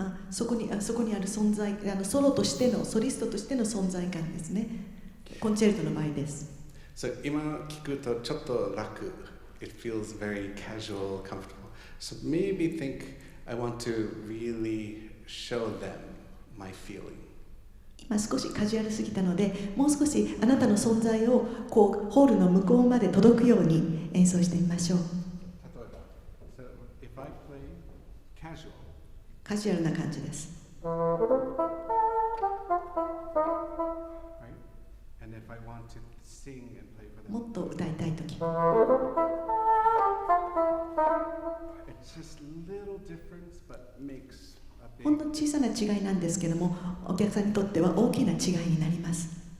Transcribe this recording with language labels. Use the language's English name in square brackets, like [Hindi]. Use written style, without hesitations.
[Japanese] そこにある存在、ソロとしてのソリストとしての存在感ですね。コンチェルトの場合です。 So 今聞くとちょっと楽。 [English] It feels very casual, comfortable. So maybe think I want to really show them my feeling. [Japanese] 今少しカジュアルすぎたので、もう少しあなたの存在をこうホールの向こうまで届くように演奏してみましょう。例えば、 [English] so if I play casual, [Japanese] カジュアルな感じです。 [English] right? And if I want to sing and play for them, [Japanese] もっと歌いたいとき。 [English] it's just little difference, but makes a big. [Japanese] ほんの小さな違いなんですけども、お客さんにとっては大きな違いになります。